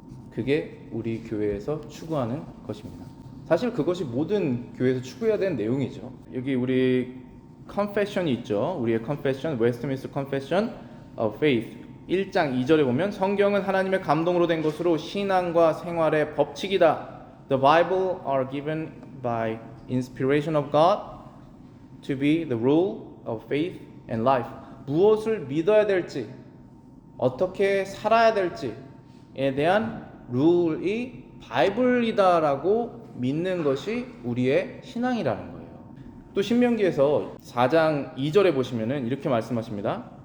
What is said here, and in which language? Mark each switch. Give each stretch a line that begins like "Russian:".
Korean: 그게 우리 교회에서 추구하는 것입니다. 사실 그것이 모든 교회에서 추구해야 되는 내용이죠. 여기 우리 confession이 있죠. 우리의 confession, Westminster Confession of Faith 1장 2절에 보면 성경은 하나님의 감동으로 된 것으로 신앙과 생활의 법칙이다.
English: The Bible are given by inspiration of God to be the rule of faith and life.
Korean: 무엇을 믿어야 될지, 어떻게 살아야 될지에 대한 룰이 바이블이다라고 믿는 것이 우리의 신앙이라는 거예요. 또 신명기에서 4장 2절에 보시면은 이렇게 말씀하십니다.